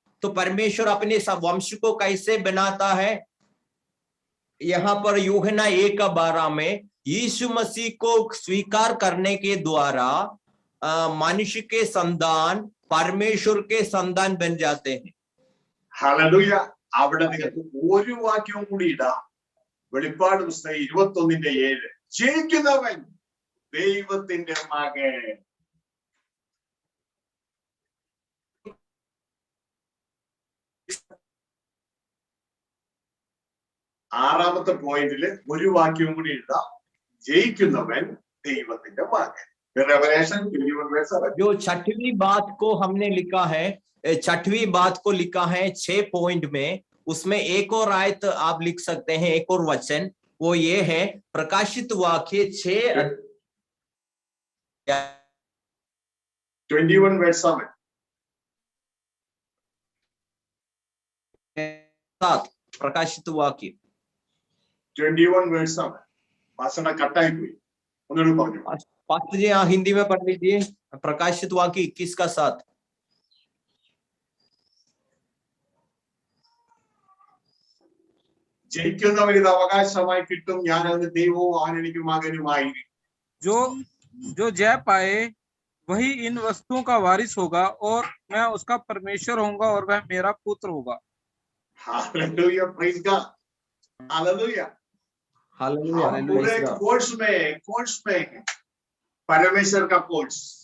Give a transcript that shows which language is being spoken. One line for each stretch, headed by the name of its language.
Hindi: तो परमेश्वर अपने सब वंश को कैसे बनाता है? यहाँ पर यूहन्ना 1:12 में यीशु मसीह को स्वीकार करने के द्वारा मनुष्य के संतान परमेश्वर के संतान बन जाते हैं।
Malayalam: ഹല്ലേലൂയ. അവിടെ നിങ്ങൾക്ക് ഒരു വാക്യവും കൂടി ഇടാം. വെളിപ്പാട് പുസ്തകം 21:7 ജയിക്കുന്നവൻ ദൈവത്തിന്റെ മകൻ. ആറാമത്തെ പോയിന്റില് ഒരു വാക്യവും കൂടി ഇടാം. ജയിക്കുന്നവൻ ദൈവത്തിന്റെ മകൻ.
English: Revelation 21:7.
Hindi: जो छठवीं बात को हमने लिखा है, छठवीं बात को लिखा है 6 पॉइंट में, उसमें एक और आयत आप लिख सकते हैं, एक और वचन, वो ये है प्रकाशित वाक्य 6 21:7. 7 प्रकाशित वाक्य
Malayalam: 21:7. ഭാഷണ കട്ടായി പോയി. ഒന്നുകൂടി പറഞ്ഞു.
Hindi: पास्टर जी यहाँ हिंदी में पढ़ लीजिए, प्रकाशित वाक्य 21 का 7।
Malayalam: ജയിക്കുന്നവൻ ഇത് അവകാശമായി കിട്ടും, ഞാൻ അവന് ദൈവവും അവൻ എനിക്ക് മകനുമായിരിക്കും.
Hindi: जो जय पाए वही इन वस्तुओं का वारिस होगा और मैं उसका परमेश्वर होऊंगा और वह मेरा पुत्र होगा। Hallelujah,
English: praise God,
Hindi: hallelujah. Hallelujah, हम पूरे कोर्स में परमेश्वर का कोर्स